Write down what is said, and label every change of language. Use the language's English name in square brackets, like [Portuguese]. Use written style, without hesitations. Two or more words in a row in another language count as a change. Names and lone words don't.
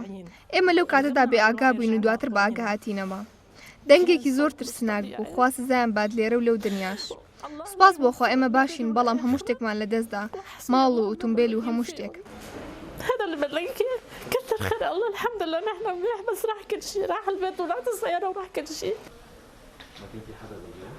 [Central Kurdish] ئێمە لەو کاتەدا بێ ئاگا بووین و دواتر بە ئاگا هاتینەوە. دەنگێکی زۆر ترسناک بوو خوا سزایان باد لێرە و لەو دنیاش. سوپاس بۆخوا ئێمە باشین بەڵام هەموو شتێکمان لە دەستدا ماڵ و ئۆتۆمبیل و هەموو شتێک. [Arabic] هذا اللي بنلاقيه كتر خير الله الحمد لله نحن منيح بس راح كل شيء راح البيت وراح السيارة وراح كل شيء.